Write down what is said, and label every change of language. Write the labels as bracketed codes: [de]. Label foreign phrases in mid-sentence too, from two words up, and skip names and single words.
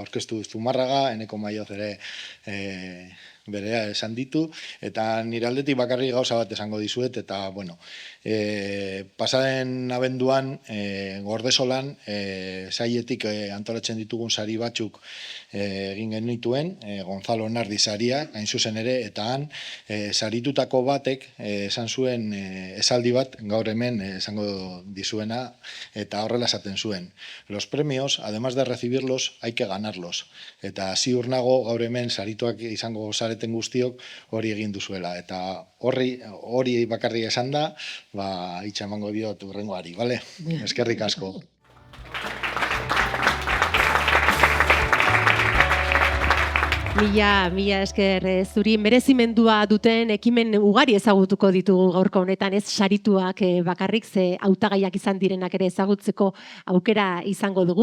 [eu] aurkeztu Zumarraga, Eneko Maioz ere berea esan ditu, eta nire aldetik bakarrik gauza bat esango dizuet, eta, bueno, pasaden abenduan, Gordesolan, saietik antolatzen ditugun sari batzuk egin genituen, Gonzalo Nardi saria, hain zuzen ere, eta han, saritutako batek esan zuen esaldi bat, gaur hemen esango dizuena, eta horrela esaten zuen. [es] Los premios, además de recibirlos, hay que ganarlos. [eu] Eta ziur nago gaur hemen sarituak izango zareten guztiok hori egin duzuela. Eta hori bakarrik esan da, hitza emango diot hurrengoari, bale? Eskerrik asko. Mila esker zuri merezimendua duten ekimen ugari ezagutuko ditugu gaurko honetan, ez sarituak bakarrik, ze hautagaiak izan direnak ere ezagutzeko aukera izango dugu.